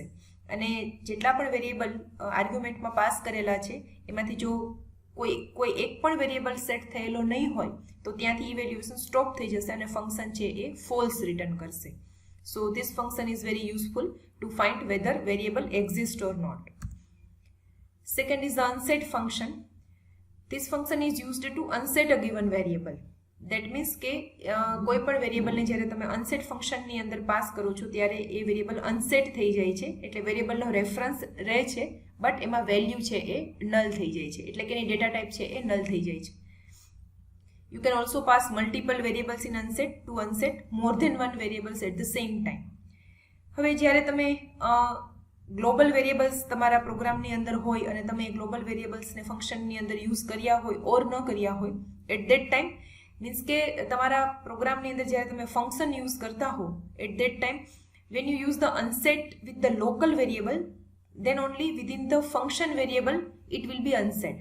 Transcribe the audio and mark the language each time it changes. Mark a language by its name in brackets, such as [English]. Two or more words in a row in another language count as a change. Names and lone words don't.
[Gujarati] અને જેટલા પણ વેરિયેબલ આર્ગ્યુમેન્ટમાં પાસ કરેલા છે એમાંથી જો કોઈ એક પણ વેરિયેબલ સેટ થયેલો નહીં હોય તો ત્યાંથી ઇવેલ્યુએશન સ્ટોપ થઈ જશે અને ફંક્શન છે એ ફોલ્સ રિટર્ન કરશે. [English] So this function is very useful to find whether variable exist or not. Second is the unset function. This function is used to unset a given variable. That means [Gujarati] કે કોઈ પણ વેરિયેબલને જ્યારે તમે અનસેટ ફંક્શનની અંદર પાસ કરો છો ત્યારે એ વેરિયેબલ અનસેટ થઈ જાય છે, એટલે વેરિયેબલનો રેફરન્સ રહે છે બટ એમાં વેલ્યુ છે એ નલ થઈ જાય છે, એટલે કે એની ડેટા ટાઈપ છે એ નલ થઈ જાય છે. [English] You can also pass multiple variables in unset to unset more than one variables at the same time. [Gujarati] હવે જ્યારે તમે [English] global variables [Gujarati] તમારા પ્રોગ્રામની અંદર હોય અને તમે ગ્લોબલ વેરિયેબલ્સને ફંક્શનની અંદર યુઝ કર્યા હોય ઓર ન કર્યા હોય [English] at that time means [Gujarati] કે તમારા પ્રોગ્રામની અંદર જ્યારે તમે ફંક્શન યુઝ કરતા હો [English] at that time when you use the unset with the local variable then only within the function variable it will be unset.